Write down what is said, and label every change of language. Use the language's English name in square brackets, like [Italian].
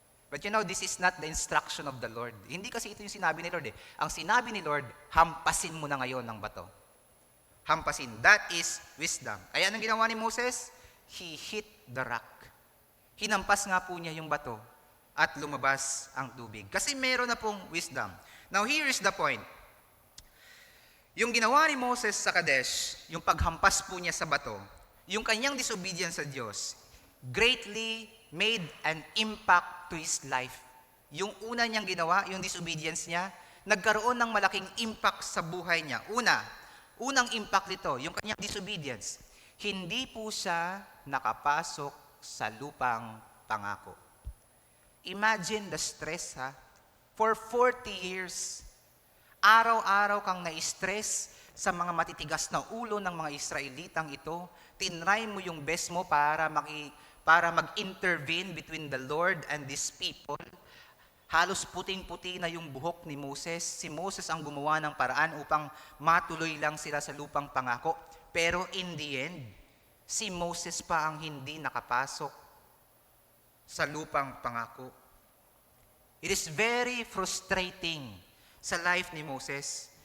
[English] But you know, this is not the instruction of the Lord. [Filipino] Hindi kasi ito yung sinabi ni Lord eh. Ang sinabi ni Lord, hampasin mo na ngayon ng bato. Hampasin. [English] That is wisdom. [Filipino] Kaya anong ginawa ni Moses? [English] He hit the rock. [Filipino] Hinampas nga po niya yung bato at lumabas ang tubig. Kasi meron na pong wisdom. [English] Now here is the point. [Filipino] Yung ginawa ni Moses sa Kadesh, yung paghampas po niya sa bato, yung kanyang disobedience sa Diyos, [English] greatly made an impact to his life. [Filipino] Yung una niyang ginawa, yung disobedience niya, nagkaroon ng malaking impact sa buhay niya. Unang impact nito, yung kanyang disobedience, hindi po siya nakapasok sa lupang pangako. [English] Imagine the stress, [Filipino] ha? [English] For 40 years, [Filipino] araw-araw kang na-stress sa mga matitigas na ulo ng mga Israelitang ito. Tinry mo yung best mo para mag-intervene [English] between the Lord and these people. [Filipino] Halos puting-puti na yung buhok ni Moses. Si Moses ang gumawa ng paraan upang matuloy lang sila sa lupang pangako. Pero in the end, si Moses pa ang hindi nakapasok sa lupang pangako. [English] It is very frustrating sa life ni Moses.